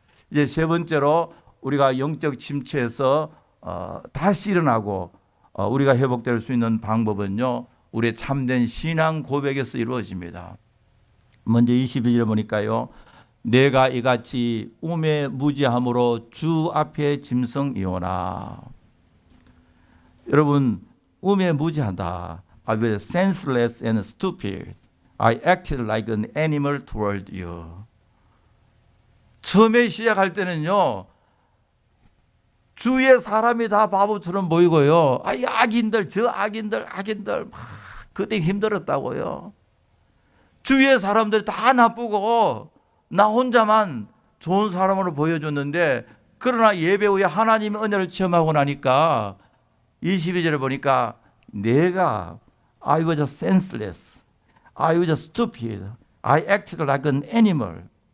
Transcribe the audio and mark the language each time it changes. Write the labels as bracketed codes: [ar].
[ko] 이제 세 번째로 우리가 영적 침체에서 다시 일어나고 우리가 회복될 수 있는 방법은요. 우리의 참된 신앙 고백에서 이루어집니다. 먼저 22절에 보니까요. 내가 이같이 우매무지함으로 주 앞에 짐승이오나. 여러분 우매무지하다. [en] I was senseless and stupid. I acted like an animal toward you. [ko] 처음에 시작할 때는요, 주위의 사람이 다 바보처럼 보이고요. 이 악인들, 저 악인들 막 그때 힘들었다고요. 주위의 사람들 다 나쁘고 나 혼자만 좋은 사람으로 보여줬는데, 그러나 예배 후에 하나님의 은혜를 체험하고 나니까 22절에 보니까 내가 [en] I was senseless, I was stupid, I acted like an animal.